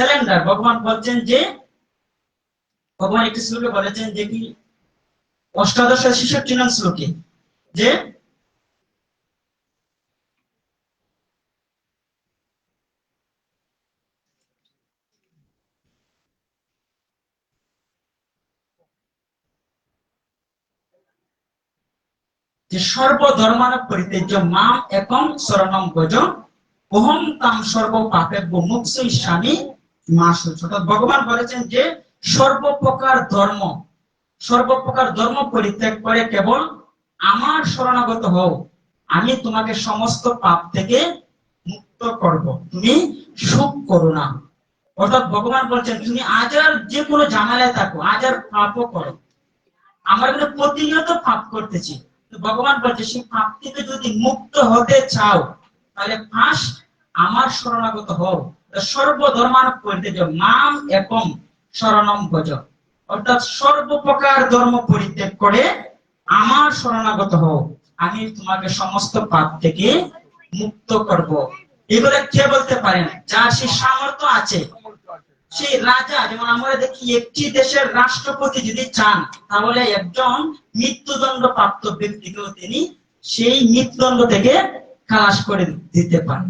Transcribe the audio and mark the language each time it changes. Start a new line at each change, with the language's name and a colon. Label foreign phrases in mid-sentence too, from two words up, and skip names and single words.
Bangla: স্যালেন্ডার। ভগবান বলছেন যে ভগবান একটি শ্লোকে বলেছেন যে কি 68-66 নং শ্লোকে যে
Sanskrit: যে সর্বধর্মান পরিত্যাজ্য মাম একং শরণং ভজ অহং তাং সর্ব পাপেভ্য মোক্ষয়িষ্যামি মা শুচ।
Bangla: অর্থাৎ ভগবান বলেছেন যে সর্বপ্রকার ধর্ম পরিত্যাগ করে কেবল আমার শরণাগত হও, আমি তোমাকে সমস্ত পাপ থেকে মুক্ত করব, তুমি সুখ করো না। অর্থাৎ ভগবান বলছেন তুমি আজ আর যে কোনো ঝামেলায় থাকো, আজ আর পাপও করো, আমরা কিন্তু প্রতিনিয়ত পাপ করতেছি। ভগবান বলছে সেই পাপ থেকে যদি মুক্ত হতে চাও তাহলে ফার্স্ট আমার শরণাগত হও।
Sanskrit: সর্বধর্মান পরিত্যাজ্য মাম একং শরণং ভজ,
Bangla: অর্থাৎ সর্বপ্রকার ধর্ম পরিত্যাগ করে আমার শরণাগত হও, আমি তোমাকে সমস্ত পাপ থেকে মুক্ত করব। এগুলো কে বলতে পারেন? যার সেই সামর্থ্য আছে, সেই রাজা। যেমন আমরা দেখি একটি দেশের রাষ্ট্রপতি যদি চান তাহলে একজন মৃত্যুদণ্ড প্রাপ্ত ব্যক্তিকেও তিনি সেই মৃত্যুদণ্ড থেকে খালাস করে দিতে পারেন।